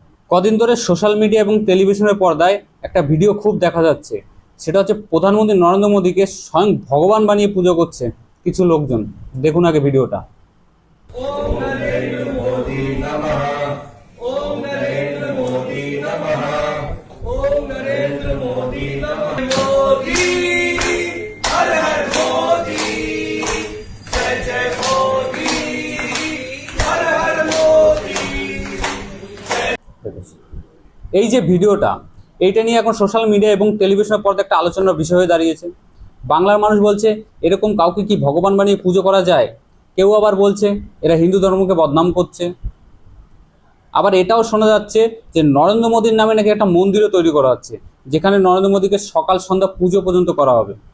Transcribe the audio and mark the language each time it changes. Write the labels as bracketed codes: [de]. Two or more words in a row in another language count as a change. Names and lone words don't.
[bn] কদিন ধরে [en] social media [bn] এবং টেলিভিশনের পর্দায় একটা ভিডিও খুব দেখা যাচ্ছে। সেটা হচ্ছে প্রধানমন্ত্রী নরেন্দ্র মোদীকে স্বয়ং ভগবান বানিয়ে পুজো করছে কিছু লোকজন। দেখুন আগে ভিডিওটা। [sa] ओम नरेंद्र मोदी नमः। ओम नरेंद्र मोदी नमः। ओम नरेंद्र मोदी नमः। [hi] मोदी हर हर मोदी, जय जय मोदी, हर हर मोदी। [bn] এই যে ভিডিওটা, এইটা নিয়ে এখন [en] social media [bn] এবং টেলিভিশনের পর্দায় একটা আলোচনার বিষয় হয়ে দাঁড়িয়েছে। বাংলার মানুষ বলছে এরকম কাউকে কি ভগবান বানিয়ে পুজো করা যায়। কেউ আবার বলছে এরা হিন্দু ধর্মকে বদনাম করছে। আবার এটাও শোনা যাচ্ছে যে নরেন্দ্র মোদীর নামে নাকি একটা মন্দিরও তৈরি করা হচ্ছে, যেখানে নরেন্দ্র মোদীকে সকাল সন্ধ্যা পুজো পর্যন্ত করা হবে।